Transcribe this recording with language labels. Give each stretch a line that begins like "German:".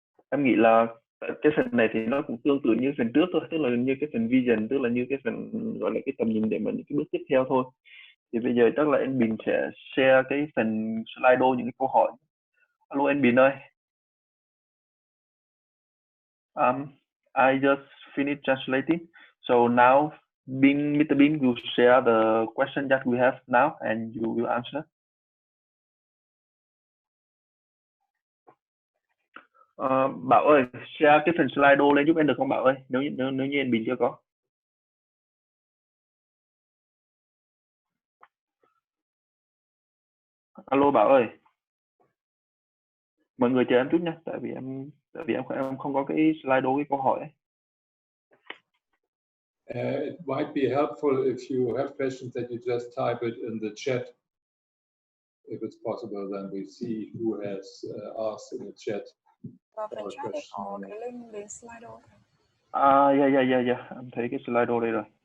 Vietnamese: Em nghĩ là cái phần này thì nó cũng tương tự như phần trước thôi, tức là như cái phần vision, tức là như cái phần gọi là cái tầm nhìn để mà những cái bước tiếp theo thôi. Thì bây giờ chắc là anh Bình sẽ share cái phần Slido, những cái câu hỏi. Alo anh Bình ơi.
English: I just finished translating. So now Mr. Bin will share the question that we have now and you will answer.
Vietnamese: Bảo ơi, share cái phần Slido lên giúp em được không Bảo ơi? Nếu như anh Bình chưa có. Alo Bảo ơi. Mọi người chờ em chút nha, tại vì em không có cái Slido cái câu hỏi ấy.
English: It might be helpful if you have questions that you just type it in the chat. If it's possible, then we see who has asked in the chat.
Vietnamese: Và phần chat thì có cái link đến Slido.
English: Yeah.
Vietnamese: Em thấy cái Slido đây rồi.